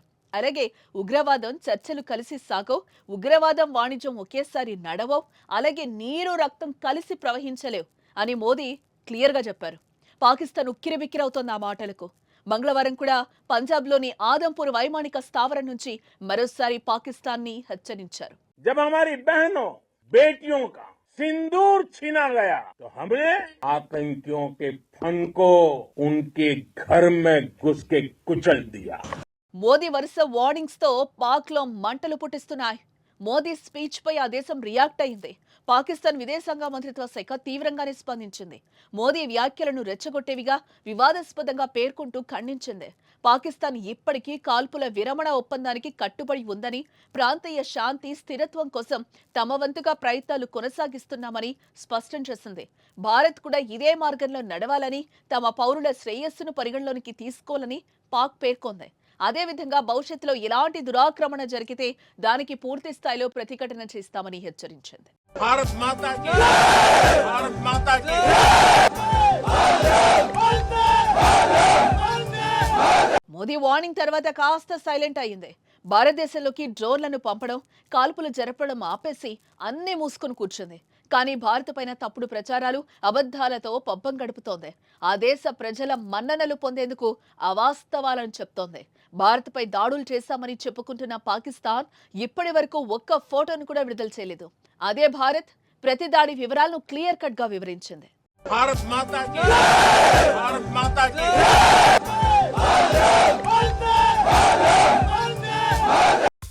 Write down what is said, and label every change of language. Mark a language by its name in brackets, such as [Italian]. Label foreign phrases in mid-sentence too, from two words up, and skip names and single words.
[Telugu] అలాగే ఉగ్రవాదం చర్చలు కలిసి సాగవు, ఉగ్రవాదం వాణిజ్యం ఒకేసారి నడవవు, అలాగే నీరు రక్తం కలిసి ప్రవహించలేవు అని మోదీ క్లియర్గా చెప్పారు. పాకిస్తాన్ ఉక్కిరిబిక్కిరవుతోంది ఆ మాటలకు. మంగళవారం కూడా పంజాబ్లోని ఆదంపూర్ వైమానిక స్థావరం నుంచి మరోసారి పాకిస్తాన్ ని హెచ్చరించారు. [Hindi] जब हमारी बहनों बेटियों का सिंदूर छीना गया तो हमने आतंकियों के फन को उनके घर में घुस के कुचल दिया. [Telugu] మోదీ వరుస వార్నింగ్స్ తో పాక్ లో మంటలు పుట్టిస్తున్నాయి. మోదీ స్పీచ్ పై ఆ దేశం రియాక్ట్ అయింది. పాకిస్తాన్ విదేశాంగ మంత్రిత్వ శాఖ తీవ్రంగానే స్పందించింది. మోదీ వ్యాఖ్యలను రెచ్చగొట్టేవిగా, వివాదాస్పదంగా పేర్కొంటూ ఖండించింది. పాకిస్తాన్ ఇప్పటికీ కాల్పుల విరమణ ఒప్పందానికి కట్టుబడి ఉందని, ప్రాంతీయ శాంతి స్థిరత్వం కోసం తమ వంతుగా ప్రయత్నాలు కొనసాగిస్తున్నామని స్పష్టం చేసింది. భారత్ కూడా ఇదే మార్గంలో నడవాలని, తమ పౌరుల శ్రేయస్సును పరిగణలోనికి తీసుకోవాలని పాక్ పేర్కొంది. అదేవిధంగా భవిష్యత్తులో ఎలాంటి దురాక్రమణ జరిగితే దానికి పూర్తి స్థాయిలో ప్రతిఘటన చేస్తామని హెచ్చరించింది. [Hindi] भारत माता की, भारत माता की। [Telugu] మోదీ వార్నింగ్ తర్వాత కాస్త సైలెంట్ అయింది. భారతదేశంలోకి డ్రోన్లను పంపడం, కాల్పులు జరపడం ఆపేసి అన్నీ మూసుకుని కూర్చుంది. కానీ భారత్ పైన తప్పుడు ప్రచారాలు, అబద్ధాలతో పబ్బం గడుపుతోంది. ఆ దేశ ప్రజల మన్ననలు పొందేందుకు అవాస్తవాలను చెప్తోంది. భారత్ పై దాడులు చేశామని చెప్పుకుంటున్న పాకిస్తాన్ ఇప్పటి వరకు ఒక్క ఫోటోను కూడా విడుదల చేయలేదు. అదే భారత్ ప్రతి దాడి వివరాలను [English] clear cut [Telugu] గా వివరించింది. [Hindi] भारत माता की, भारत माता की।